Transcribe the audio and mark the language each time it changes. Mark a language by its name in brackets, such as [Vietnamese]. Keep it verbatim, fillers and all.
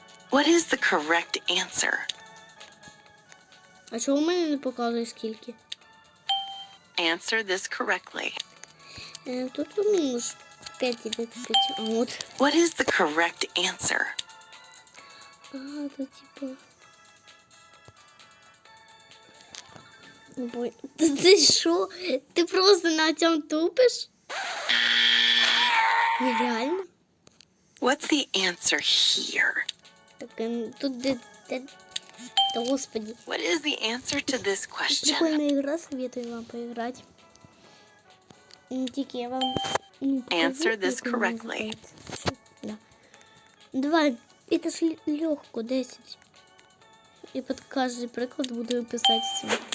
[English] What is the correct answer? [Ukrainian] А чого в мене не показує скільки? [English] Answer this correctly. [Ukrainian] Е, Тут мінус п'ять і п'ять. От. [English] What is the correct answer? [Ukrainian] А, то типа. Бо... Та ти що? Ти просто на цьому тупиш? Нереально. [English] What's the answer here? [Ukrainian] Так, ем, тут де... де... Та господи. [English] What is the answer to this question? [Russian] Прикольная игра, советую вам поиграть. [Ukrainian] М, Тільки я вам... м, [English] Answer [Ukrainian] покажу, [English] this [Ukrainian] як вона [English] correctly. [Ukrainian] називається. Да. [Russian] Давай, это ж легко, десять. [Ukrainian] І під кожен приклад буду писати сім.